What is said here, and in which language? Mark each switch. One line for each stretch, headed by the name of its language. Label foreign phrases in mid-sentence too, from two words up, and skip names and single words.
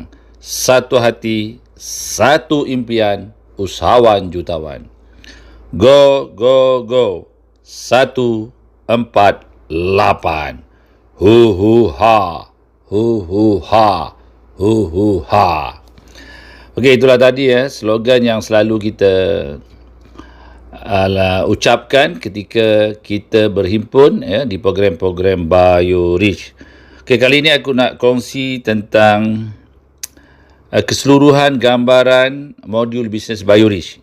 Malay: Satu hati, satu impian, usahawan jutawan.
English: Go, go, go. 148. Hu hu ha. Hu hu ha. Hu hu ha.
Malay: Okey, itulah tadi slogan yang selalu kita ucapkan ketika kita berhimpun di program-program BioRich. Okey, kali ini aku nak kongsi tentang keseluruhan gambaran modul bisnes BioRich.